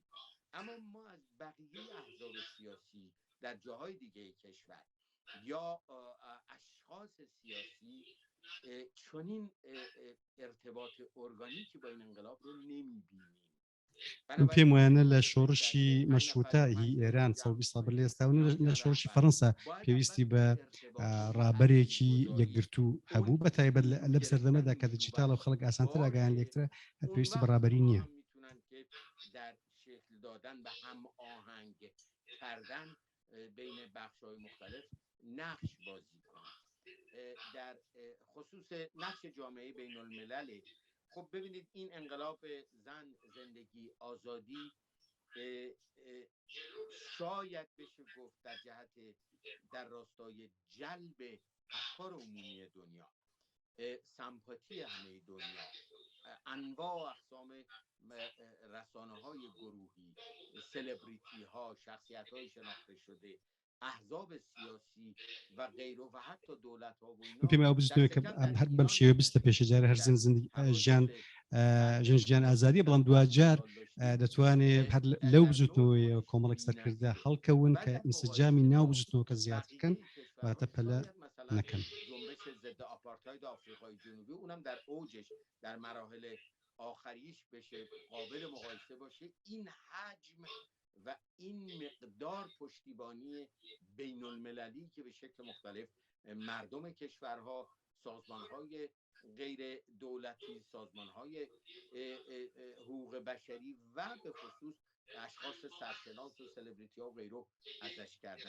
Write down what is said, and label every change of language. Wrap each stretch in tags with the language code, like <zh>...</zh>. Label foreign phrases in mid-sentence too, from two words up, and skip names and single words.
<fa>اما ما از بقیه احزاب سیاسی در جاهای دیگه کشور یا اشخاص سیاسی چنین ارتباط ارگانیکی با این انقلاب رو نمیبینیم.</fa> <ckb>پێم وایانە لە شۆڕشی مەشروتە هی ئێران 120 ساڵ لە ئێستا لە شۆڕشی فەڕەنسا پێویستی بە ڕابەرێکی یەکگرتوو هەبوو بە تایبەت لە سەردەمەدا کە دیجیتال و خەڵک ئاسانتر ئاگایان لێکترە پێویستی بە ڕابەری نییە.</ckb> <fa>در شکل دادن و هم آهنگ کردن بین بخش‌های مختلف نقش بازی کنند. در خصوص نقش جامعه بین الملل، خب ببینید این انقلاب زن، زندگی، آزادی شاید بشه گفت در جهت در راستای جلب افکار عمومی دنیا، سمپاتی همه دنیا، انواع و اقسام رسانه‌های گروهی، سلبریتی ها، شخصیت‌های شناخته شده، احزاب سیاسی و غیره و حتی دولت‌ها و اینا</fa> <ckb>پێم بزنەوە کە هەر بەم شێوە بیستە پێشەجارە هەر ژیان ئازادی بەڵام دوجار دەتوانێت هەر لەو بزوتنەوەی کۆمەڵێک سەرکردە هەڵکەون کە ئینسجامی ناو بزوتنەوە کە زیاترکەن واتە پەلە نەکەن.</ckb> <fa>جنبش ضد آپارتاید آفریقای جنوبی اونم در اوجش در مراحل آخریش بشه قابل مقایسه باشه، این حجم و این مقدار پشتیبانی بین المللی که به شکل مختلف مردم کشورها، سازمانهای غیر دولتی، سازمانهای حقوق بشری و به خصوص اشخاص سرشناس و سلبریتی ها و غیره ازش کردن.</fa>